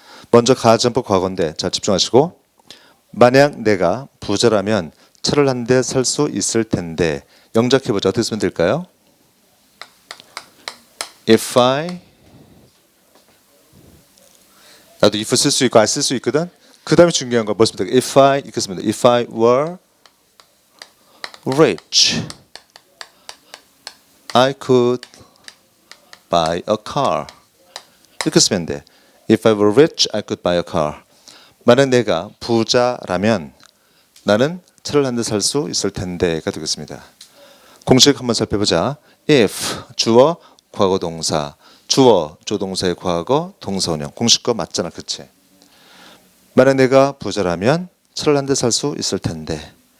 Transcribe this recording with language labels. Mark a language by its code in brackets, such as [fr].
[ko] 먼저 가정법 과거인데 자 집중하시고 만약 내가 부자라면 차를 한 대 살 수 있을 텐데 영작해보자. 어떻게 쓰면 될까요? If I 나도 if 쓸 수 있고 I 쓸 수 있거든. 그 다음에 중요한 건 뭐였습니까? If I 이렇게 씁니다. [en] If I were rich, I could buy a car. [ko] 이렇게 쓰면 돼. [en] If I were rich, I could buy a car. [ko] 만약 내가 부자라면 나는 차를 한 대 살 수 있을 텐데가 되겠습니다. 공식 한번 살펴보자. If 주어 과거 동사 주어 조동사의 과거 동사 원형 공식과 맞잖아, 그치? 만약 내가 부자라면 차를 한 대 살 수 있을 텐데